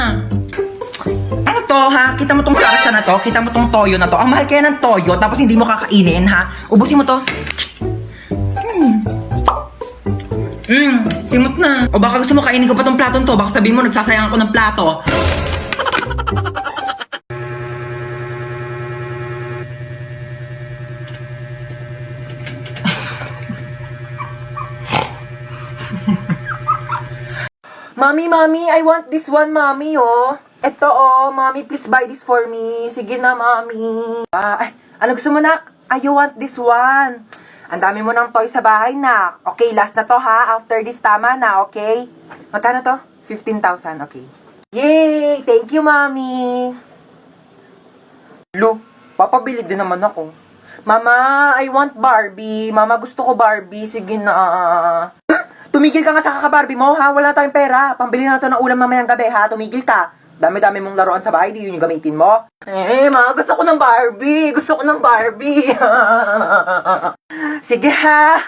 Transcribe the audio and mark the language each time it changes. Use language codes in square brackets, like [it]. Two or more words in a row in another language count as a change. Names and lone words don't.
[tl] Ano to, ha? Kita mo tong sarsa na to? Kita mo tong toyo na to? Ang mahal kaya ng toyo, tapos hindi mo kakainin, ha? Ubusin mo to. Simot na. O baka gusto mo kainin ko pa tong platong to. Baka sabihin mo nagsasayang ako ng plato. [en] Mami, I want this one, Mami, oh. Eto, oh, Mami, please buy this for me. [tl] Sige na, Mami. Ano gusto mo, [en] nak? I want this one. [tl] Ang dami mo ng toy sa bahay, nak. Okay, last na to, ha? [en] After this, [tl] tama na, okay? Magkano to? [en] 15,000, okay. Yay! Thank you, Mami. [tl] Lu, papabili din naman ako. [en] Mama, I want Barbie. Mama, [tl] gusto ko Barbie. Sige na. Tumigil ka nga sa kaka-Barbie mo, ha? Wala na tayong pera. Pambili na ito ng ulam mamayang gabi, ha? Tumigil ka. Dami-dami mong laruan sa bahay, di yun yung gamitin mo. Ma, gusto ko ng Barbie. Gusto ko ng Barbie. Sige, ha?